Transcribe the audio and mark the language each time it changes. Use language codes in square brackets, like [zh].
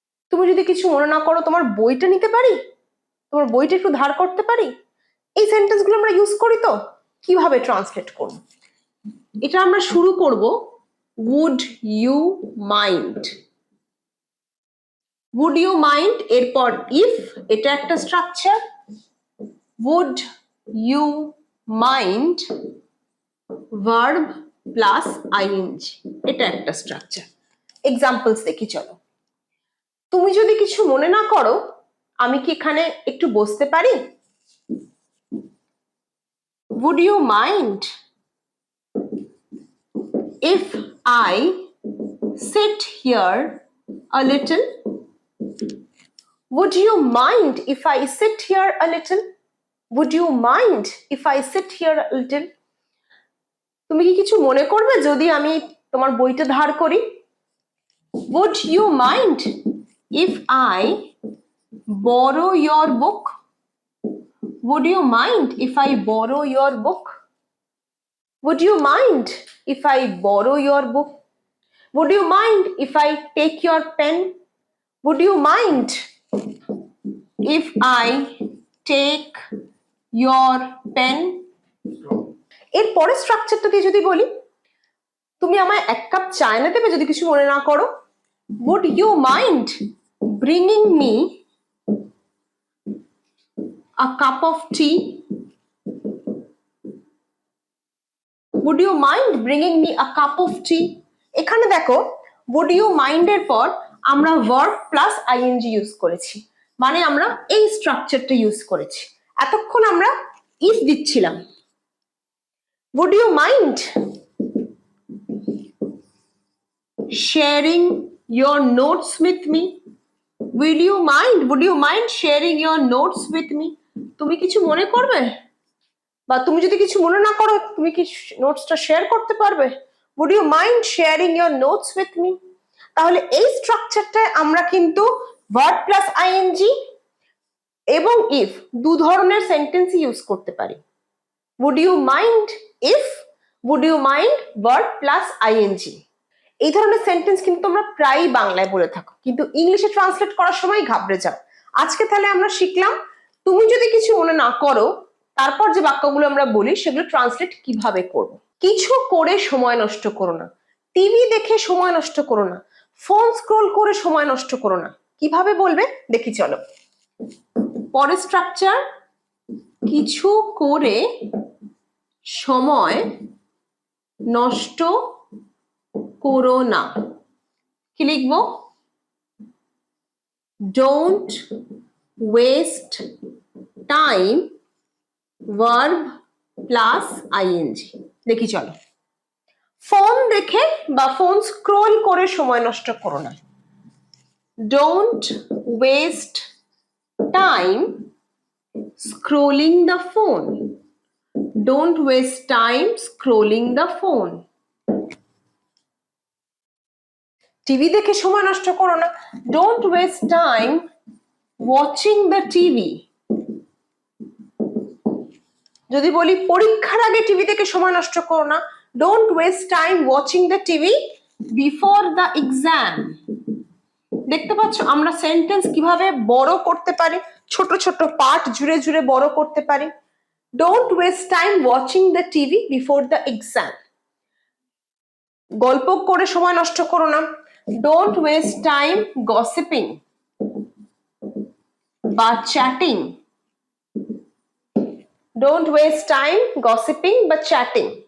[bn] তুমি যদি কিছু মনে না করো তোমার বইটা নিতে পারি? তোমার বইটা একটু ধার করতে পারি? এই সেন্টেন্সগুলো আমরা ইউজ করি। তো কিভাবে ট্রান্সলেট করব? এটা আমরা শুরু করব [en] would you mind। would you mind [bn] এরপর if, এটা একটা structure. [en] would you mind verb plus ing, [bn] এটা একটা স্ট্রাকচার। এক্সাম্পলস দেখি চলো। তুমি যদি কিছু মনে না করো আমি কি এখানে একটু বসতে পারি? [en] would you mind if I sit here a little? would you mind if I sit here a little? would you mind if I sit here a little? [bn] তুমি কি কিছু মনে করবে যদি আমি তোমার বইটা ধার করি? [en] would you mind if I borrow your book? would you mind if I borrow your book? would you mind if I borrow your book? would you mind if I take your pen? would you mind if I take your pen? [bn] এর পরের স্ট্রাকচারটা দিয়ে যদি বলি, তুমি আমায় 1 cup চা এনে দেবে যদি কিছু মনে না করো? [en] would you mind bringing me a cup of tea? would you mind bringing me a cup of tea? [bn] এখানে দেখো [en] would you mind [bn] এর পর আমরা [en] verb plus ing [bn] ইউজ করেছি, মানে আমরা এই স্ট্রাকচারটা ইউজ করেছি। এতক্ষণ আমরা if দিচ্ছিলাম। [en] would you mind sharing your notes with me? would you mind sharing your notes with me? [bn] তুমি কিছু মনে করবে, বা তুমি যদি কিছু মনে না করো তুমি কি নোটসটা শেয়ার করতে পারবে? [en] would you mind sharing your notes with me? [bn] তাহলে এই স্ট্রাকচারটায় আমরা কিন্তু [en] verb plus ing [bn] এবং if দু ধরনের সেন্টেন্স ইউজ করতে পারি। [en] would you mind if, would you mind verb plus ing। [bn] এই ধরনের সেন্টেন্স কিন্তু তোমরা প্রায়ই বাংলায় বলে থাকো, কিন্তু ইংলিশে ট্রান্সলেট করার সময় ঘাবড়ে যাও। আজকে তাহলে আমরা শিখলাম তুমি যদি কিছু মনে না করো, তারপর যে বাক্যগুলো আমরা বলি সেগুলো ট্রান্সলেট কিভাবে করব। কিছু করে সময় নষ্ট করো না, টিভি দেখে সময় নষ্ট করো না, ফোন স্ক্রল করে সময় নষ্ট করো না। কিভাবে বলবে দেখি চলো। পরের স্ট্রাকচার, কিছু করে সময় নষ্ট করো না। কি লিখবো? [en] don't waste time verb plus ing। [bn] দেখি চলো। ফোন দেখে বা ফোন স্ক্রল করে সময় নষ্ট করো না। [en] don't waste time scrolling the phone। don't waste time scrolling the phone। [bn] TV দেখে সময় নষ্ট করো না। [en] don't waste time watching the TV। [bn] যদি বলি পরীক্ষার আগে টিভি দেখে সময় নষ্ট করো না, [en] don't waste time watching the TV before the exam। [bn] দেখতে পাচ্ছ আমরা সেন্টেন্স কিভাবে বড় করতে পারি, ছোট ছোট পার্ট জুড়ে জুড়ে বড় করতে পারি। [en] don't waste time watching the TV before the exam। [bn] গল্প করে সময় নষ্ট করো না, [en] don't waste time gossiping বা chatting। don't waste time gossiping বা chatting।